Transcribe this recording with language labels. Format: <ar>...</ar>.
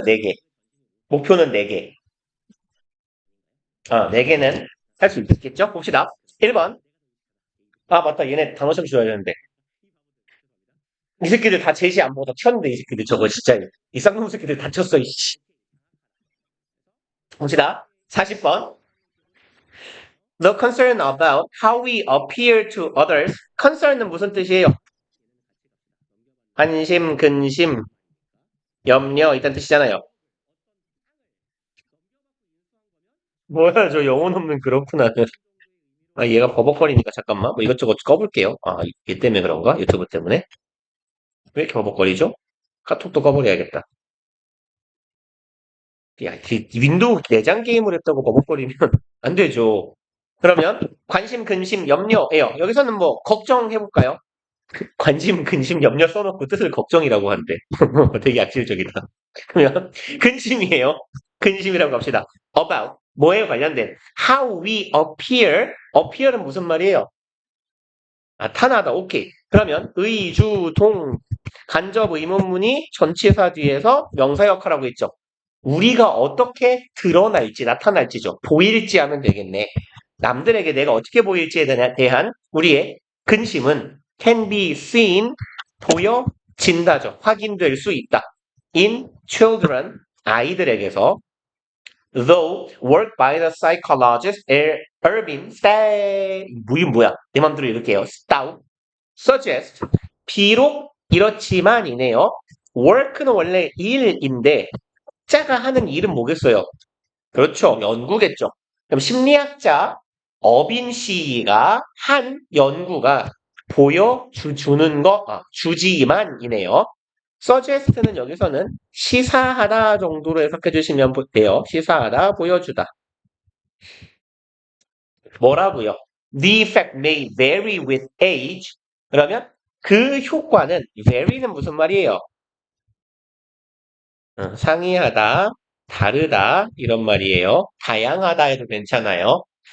<ko>4개. 목표는 4개. 4개는 할 수 있겠죠? 봅시다. 1번. 맞다. 얘네 단어 좀 줘야 되는데. 이 새끼들 다 제시 안 보고 튀었는데, 이 새끼들 저거 진짜. 이 쌍놈 새끼들 다쳤어, 이씨. 봅시다. 40번.</ko> <en>The concern about how we appear to others.</en> <ko>concern은 무슨 뜻이에요? 관심, 근심, 염려, 이딴 뜻이잖아요. 뭐야, 저 영혼 없는 그렇구나. 얘가 버벅거리니까 잠깐만. 뭐 이것저것 꺼볼게요. 얘 때문에 그런가? 유튜브 때문에? 왜 이렇게 버벅거리죠? 카톡도 꺼버려야겠다. 야, 윈도우 내장 게임을 했다고 버벅거리면 안 되죠. 그러면 관심, 근심, 염려예요. 여기서는 뭐 걱정해볼까요? 관심, 근심, 염려 써놓고 뜻을 걱정이라고 하는데 되게 악질적이다. 그러면 근심이에요. 근심이라고 합시다. About 뭐에 관련된</ko> <en>how we appear.</en> <ko>appear은 무슨 말이에요? 나타나다. 오케이. 그러면 의, 주, 동, 간접 의문문이 전치사 뒤에서 명사 역할하고 있죠. 우리가 어떻게 드러날지, 나타날지죠. 보일지 하면 되겠네. 남들에게 내가 어떻게 보일지에 대한 우리의 근심은</ko> <en>can be seen,</en> <ko>보여진다죠. 확인될 수 있다.</ko> <en>in children,</en> <ko>아이들에게서</ko> <en>though work by the psychologist Irving</en> <ko>뭐야? 내 맘대로 읽을게요. Stout suggest 비록 이렇지만이네요. work는 원래 일인데 자가 하는 일은 뭐겠어요? 그렇죠. 연구겠죠. 그럼 심리학자 어빈 씨가 한 연구가 보여주는 거, 주지만이네요. suggest는 여기서는 시사하다 정도로 해석해 주시면 돼요. 시사하다, 보여주다. 뭐라고요?</ko> <en>The effect may vary with age.</en> <ko>그러면 그 효과는 vary는 무슨 말이에요? 상이하다, 다르다 이런 말이에요. 다양하다 해도 괜찮아요.</ko>